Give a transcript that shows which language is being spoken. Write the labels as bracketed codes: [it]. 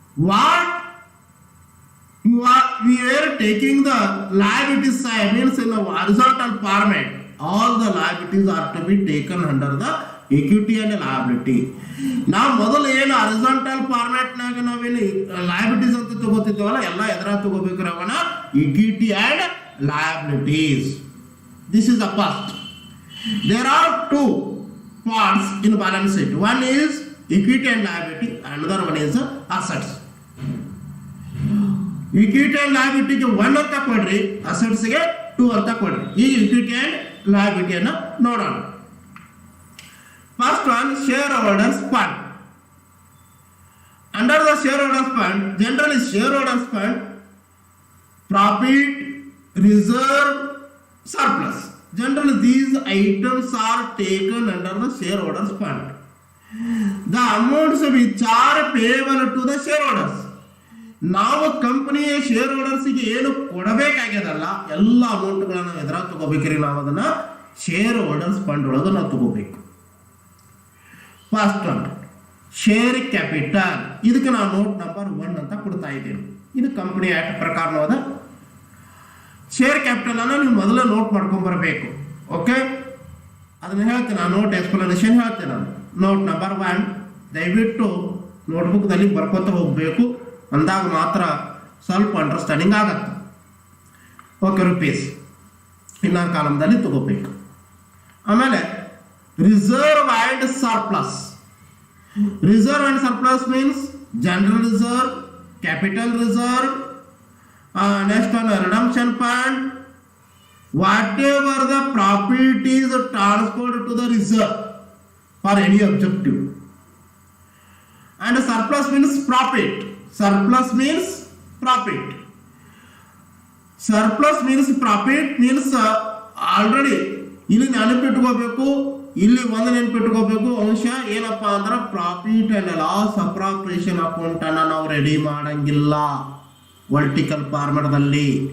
[en] What we are taking the liability side means in the horizontal format. All the liabilities are to be taken under the equity and liability. [kn] ನಾವು ಮೊದಲು ಏನು horizontal format ನಾಗ ನಾವೇನು liabilities ಅಂತ ತಗೋತಿದ್ದೇವಲ್ಲ ಎಲ್ಲ ಎದರ ತಗೋಬೇಕು ಅವನ equity and liabilities. [en] This is the first. There are 2 parts in balance sheet. One is equity and liability, another one is assets. [kn] Equity and liability ಗೆ 1 ಅಂತ ಕೊಡ್ರಿ, assets ಗೆ 2 ಅಂತ ಕೊಡ್ರಿ. ಈ equity and liability ಅನ್ನು ನೋಡೋಣ. [en] First one, shareholders fund. Under the shareholders fund, generally shareholders fund, profit, reserve, surplus. Generally these items are taken under the shareholders fund. The amounts which are payable to the shareholders. [kn] ನಾವು ಕಂಪನಿಯ share ಹೋಲ್ಡರ್ಸ್ಗೆ ಏನು ಕೊಡಬೇಕಾಗ್ಯದಲ್ಲ ಎಲ್ಲ ಅಮೌಂಟ್ಗಳನ್ನು ಎದುರ ತಗೋಬೇಕ್ರಿ. ನಾವು ಅದನ್ನ share holders fund ಒಳಗೆ ನಾವು ತಗೋಬೇಕು. [en] First one share capital. [kn] ಇದಕ್ಕೆ ನಾವು ನೋಟ್ ನಂಬರ್ 1 ಅಂತ ಕೊಡ್ತಾ ಇದ್ದೀನಿ. ಇದು ಕಂಪನಿ ಆಕ್ಟ್ ಪ್ರಕಾರವಾದ ಶೇರ್ ಕ್ಯಾಪಿಟಲ್ ಅನ್ನು ನೀವು ಮೊದಲು ನೋಟ್ ಮಾಡ್ಕೊಂಡ್ ಬರಬೇಕು. ಓಕೆ, ಅದನ್ನ ಹೇಳ್ತೀನಿ ನಾನು, ನೋಟ್ ಎಕ್ಸ್ಪ್ಲನೇಷನ್ ಹೇಳ್ತೇನೆ ನಾನು. ನೋಟ್ ನಂಬರ್ 1 ದಯವಿಟ್ಟು ನೋಟ್ಬುಕ್ದಲ್ಲಿ ಬರ್ಕೋತ ಹೋಗಬೇಕು, ಅಂದಾಗ ಮಾತ್ರ ಸ್ವಲ್ಪ ಅಂಡರ್ಸ್ಟ್ಯಾಂಡಿಂಗ್ ಆಗತ್ತೆ. ಓಕೆ, ರುಪೀಸ್ ಇನ್ನೊಂದು ಕಾಲಮ್ದಲ್ಲಿ ತಗೋಬೇಕು. ಆಮೇಲೆ reserve and surplus. [en] Reserve and surplus means general reserve, capital reserve, next one redemption fund. whatever the profit is transferred to the reserve for any objective. And surplus means profit. surplus means profit. Surplus means profit means already [kn] ಇಲ್ಲಿ ನೆನಪಿಟ್ಕೋಬೇಕು, ಇಲ್ಲಿ ಒಂದು ನೆನಪಿಟ್ಕೋಬೇಕು ಅಂಶ ಏನಪ್ಪಾ ಅಂದ್ರೆ profit and loss appropriation account ಅನ್ನ ನಾವು ready ಮಾಡಂಗಿಲ್ಲ vertical ಫಾರ್ಮೆಟ್ದಲ್ಲಿ.